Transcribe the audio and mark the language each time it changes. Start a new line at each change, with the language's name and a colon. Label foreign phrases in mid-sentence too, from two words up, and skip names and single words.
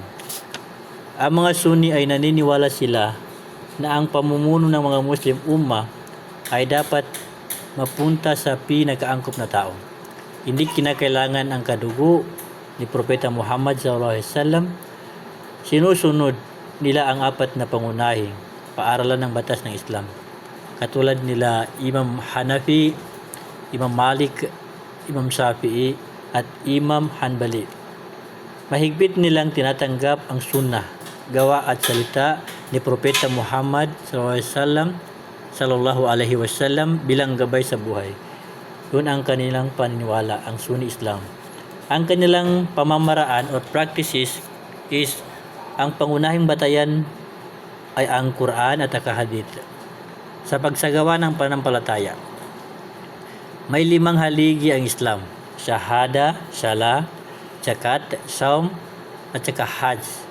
Filipino: Ang mga Sunni ay naniniwala sila na ang pamumuno ng mga Muslim Ummah ay dapat mapunta sa pinakaangkop na tao. Hindi kinakailangan ang kadugo ni Propeta Muhammad SAW. Sinusunod nila ang 4 na pangunahing paaralan ng batas ng Islam. Katulad nila Imam Hanafi, Imam Malik, Imam Shafi'i, at Imam Hanbali. Mahigpit nilang tinatanggap ang sunnah, gawa at salita ni Propeta Muhammad
Arabic: صلى الله عليه وسلم
Filipino: bilang gabay sa buhay. Yun ang kanilang paniniwala, ang Sunni Islam. Ang kanilang pamamaraan or practices is ang pangunahing batayan ay ang Quran at Hadith. Sa pagsagawa ng pananampalataya, may 5 haligi ang Islam: Shahada, Salah, Zakat, Saum, at saka Hajj.